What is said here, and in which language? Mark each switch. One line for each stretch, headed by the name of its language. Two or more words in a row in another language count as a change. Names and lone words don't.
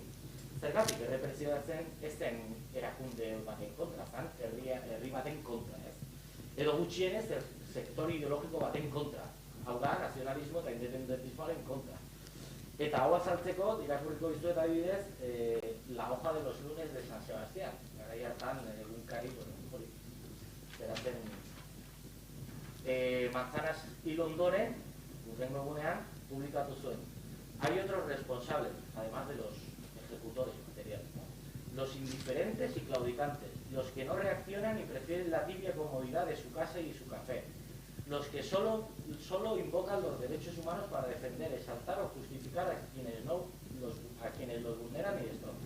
Basque: Zergatik errepresioatzen ez zen erakunde baten kontra, herri baten kontra, ez? Edo gutxienez, sektor ideologiko baten kontra. Hau da, nazionalismo eta independentismoaren kontra. Eta hau azaltzeko, irakurriko dizuet adibidez,
Spanish: La hoja de los lunes de San Sebastián.
Basque: Garai hartan, egunkari, hori, zeratzen. Manzanas hil ondoren, urrengo egunean, publikatu zuen.
Spanish: Hay otros responsables, además de los ejecutores materiales, ¿no? Los indiferentes y claudicantes, los que no reaccionan y prefieren la tibia comodidad de su casa y su café. Los que solo invocan los derechos humanos para defender, exaltar o justificar a quienes los vulneran y estorban.